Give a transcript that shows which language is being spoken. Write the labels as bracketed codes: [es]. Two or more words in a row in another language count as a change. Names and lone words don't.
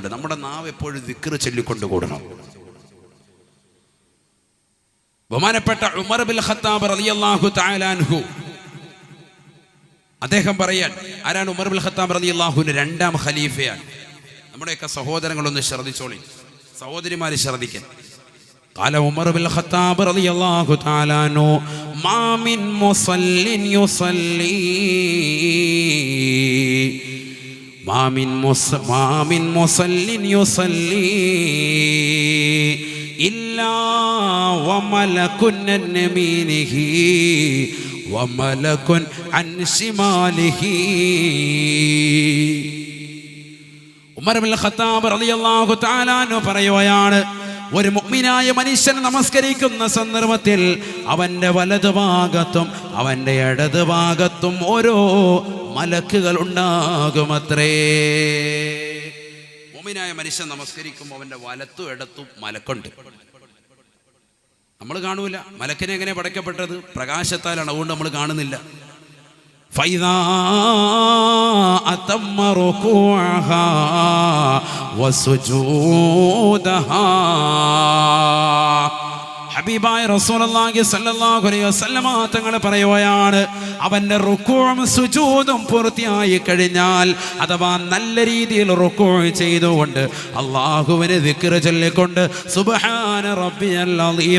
[ml] നമ്മുടെ നാവ് എപ്പോഴും ദിക്ർ ചൊല്ലിക്കൊണ്ടുകൂടണം. ബഹുമാനപ്പെട്ട ഉമർ ബിൻ ഖത്താബ് [ar] رضي الله تعالى عنه, [ml] അദ്ദേഹം പറയാൻ, ആരാണ് ഉമർ ബിൻ ഖത്താബ് റളിയല്ലാഹുവിന്റെ രണ്ടാം ഖലീഫയാണ്. നമ്മുടെയൊക്കെ സഹോദരങ്ങളൊന്ന് ശ്രദ്ധിച്ചോളി, സഹോദരിമാര് ശ്രദ്ധിക്കാൻ. [ar] قال عمر بن الخطاب رضي الله تعالى عنه ما من مصل يصلي إلا وملك عن يمينه وملك عن شماله. [ml] ഉമർ ബിൻ ഖത്താബ് [ar] رضي الله تعالى عنه [ml] പറയുകയാണ്, ഒരു മുഅ്മിനായ മനുഷ്യൻ നമസ്കരിക്കുന്ന സന്ദർഭത്തിൽ അവന്റെ വലതുഭാഗത്തും അവന്റെ ഇടതുഭാഗത്തും ഓരോ മലക്കുകൾ ഉണ്ടാകുമത്രേ. മുഅ്മിനായ മനുഷ്യൻ നമസ്കരിക്കുമ്പോൾ അവന്റെ വലത്തും ഇടത്തും മലക്കുണ്ട്. നമ്മൾ കാണൂല. മലക്കിനെ എങ്ങനെ പടക്കപ്പെട്ടത്? പ്രകാശത്താലാണ്, അതുകൊണ്ട് നമ്മൾ കാണുന്നില്ല. [ar] فإذا أتم ركوعها وسجودها, [ml] ഹബീബായ [ar] رسول الله صلى الله عليه وسلم [ml] തങ്ങൾ പറയുകയാണ്, അവന്റെ റുകൂഉം സുജൂദും പൂർത്തിയായി കഴിഞ്ഞാൽ, അഥവാ നല്ല രീതിയിൽ റുകൂഉ ചെയ്തുകൊണ്ട് അല്ലാഹുവിനെ ദിക്ർ ചൊല്ലിക്കൊണ്ട് [ar] سبحان ربي العظيم